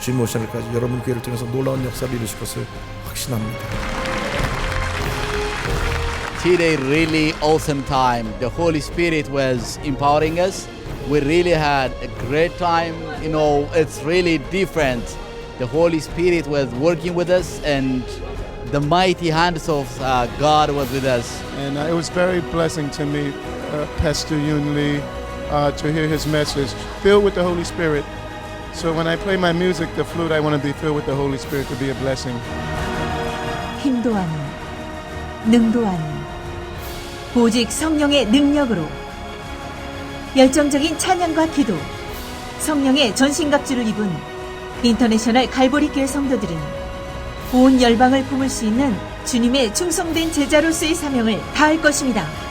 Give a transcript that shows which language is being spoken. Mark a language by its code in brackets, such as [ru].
[ko] 주님 오신 날까지 여러분 교회를 통해서 놀라운 역사를 이루실 것을 확신합니다. [en] Today, really awesome time. The Holy Spirit was empowering us. We really had a great time. You know, it's really different. The Holy Spirit was working with us, and the mighty hands of God was with us. And it was very blessing to meet Pastor Yun Lee, to hear his message, filled with the Holy Spirit. So when I play my music, the flute, I want to be filled with the Holy Spirit to be a blessing. [ko] 힘도 아닌, 능도 아닌, 오직 성령의 능력으로 열정적인 찬양과 기도, 성령의 전신갑주를 입은 인터내셔널 갈보리 교회 성도들은 온 열방을 품을 수 있는 주님의 충성된 제자로서의 사명을 다할 것입니다.